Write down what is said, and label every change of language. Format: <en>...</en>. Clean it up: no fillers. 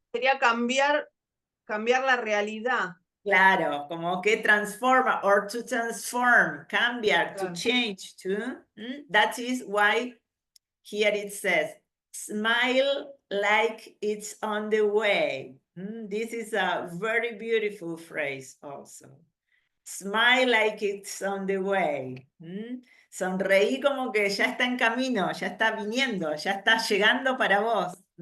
<es>Sería cambiar la realidad. Claro, como que transforma,</es> <en>or to transform, cambiar, to change, that is why here it says, smile like it's on the way. This is a very beautiful phrase also. Smile like it's on the way.</en> <es>Sonreí como que ya está en camino, ya está viniendo, ya está llegando para vos.</es>